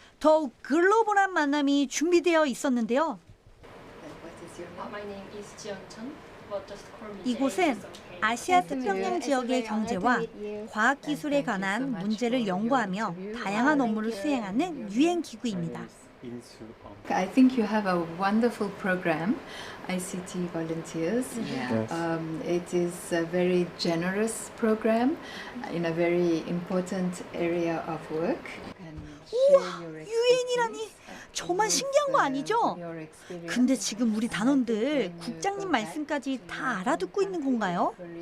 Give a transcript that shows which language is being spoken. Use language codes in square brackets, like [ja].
[ko] 더욱 글로벌한 만남이 준비되어 있었는데요. 이곳은 아시아 태평양 지역의 경제와 과학기술에 관한 문제를 연구하며 다양한 업무를 수행하는 유엔 기구입니다. [en] I think you have a wonderful program, ICT Volunteers. Yes. It is a very generous program in a very important area of work. [ko] 우와, 유엔이라니 정말 신기한 거 아니죠? 근데 지금 우리 단원들 국장님 말씀까지 다 알아듣고 있는 건가요?